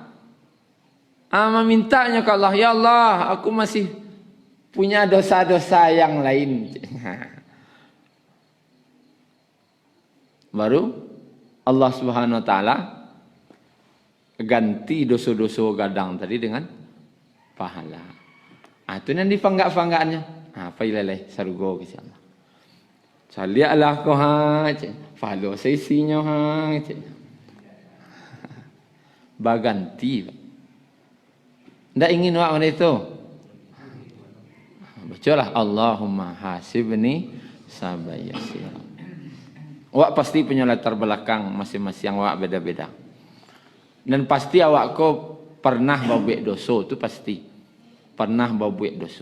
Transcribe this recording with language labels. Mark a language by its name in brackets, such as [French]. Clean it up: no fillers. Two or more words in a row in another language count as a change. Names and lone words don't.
[Indonesian] Memintanya ke Allah, ya Allah, aku masih punya dosa-dosa yang lain. Baru Allah [Arabic] سبحانه وتعالى [Indonesian] ganti dosa-dosa gadang tadi dengan pahala. Itu nanti fanggak-fanggaknya. [Minangkabau] Apa ilai sarugo [Arabic] إن شاء الله. [Minangkabau] Salialah ko ha, follow sesinya ha. Baganti. Ndak ingin awak mana itu? [Arabic] Bacalah اللهم حاسبني حسابا يسيرا. [Indonesian] Awak pasti punya latar belakang masing-masing awak beda-beda. [Minangkabau] Dan pasti awak ko pernah berbuat dosa tu pasti. [Indonesian] Pernah berbuat dosa.